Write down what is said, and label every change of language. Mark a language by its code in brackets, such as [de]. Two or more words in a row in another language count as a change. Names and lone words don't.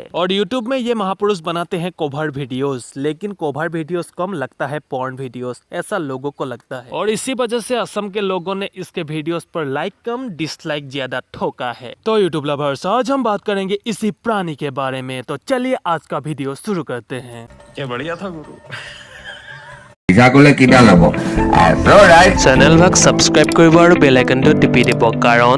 [hi] और यूट्यूब में ये महापुरुष बनाते हैं [en] cover videos, [hi] लेकिन [en] cover videos [hi] कम लगता है [en] porn videos, [hi] ऐसा लोगों को लगता है। और इसी वजह से असम के लोगों ने इसके वीडियोस पर लाइक कम डिसलाइक ज्यादा ठोका है। तो [en] YouTube lovers, [hi] आज हम बात करेंगे इसी प्राणी के बारे में। तो चलिए आज का वीडियो शुरू करते हैं। क्या बढ़िया था गुरु। [as] চেনেল ভাগ সাবস্ক্রাইব কৰিব আৰু [en] bell icon [as] টিপি দিব, কাৰণ